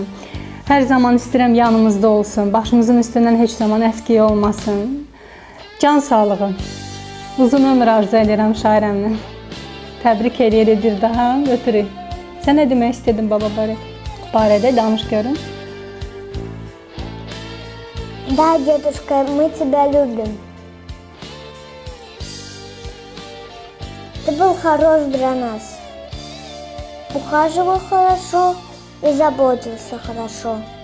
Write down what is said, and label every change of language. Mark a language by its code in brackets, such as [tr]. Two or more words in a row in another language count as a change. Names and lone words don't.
[az] Hər zaman istəyirəm yanımızda olsun, başımızın üstündən heç zaman əskiyi olmasın. Can sağlığı, uzun ömür arzu edirəm Şair əminin. Təbrik edirik bir daha, ötürük. Sən nə demək istədin baba barədə? Danış görün. [ru] Да, дедушка, мы тебя любим. Ты был хорош для нас. Ухаживал хорошо и заботился хорошо.